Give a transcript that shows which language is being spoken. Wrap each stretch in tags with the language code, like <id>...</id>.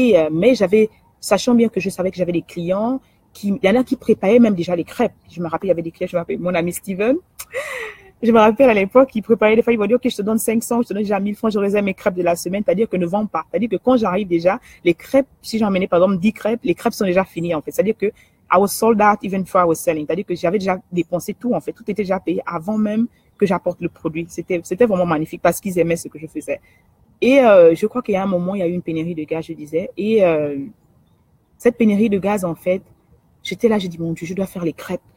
<fr>Mais sachant bien que je savais que j'avais des clients, il y en a qui préparaient même déjà les crêpes. Je me rappelle, il y avait des clients, je me rappelle mon ami Steven. Je me rappelle à l'époque, il préparait des fois, il va dire, OK, je te donne 500, je te donne déjà 1000 francs, je réserve mes crêpes de la semaine. C'est-à-dire que ne vends pas. C'est-à-dire que quand j'arrive déjà, les crêpes, si j'en menais par exemple 10 crêpes, les crêpes sont déjà finies, en fait. C'est-à-dire que</fr> <en>I was sold out even before I was selling.</en> <fr>C'est-à-dire que j'avais déjà dépensé tout, en fait. Tout était déjà payé avant même que j'apporte le produit. C'était vraiment magnifique parce qu'ils aimaient ce que je faisais. Et je crois qu'il y a un moment, il y a eu une pénurie de gaz, je disais. Et cette pénurie de gaz, en fait, j'étais là, j'ai dit, mon Dieu, je dois faire les crêpes.</fr>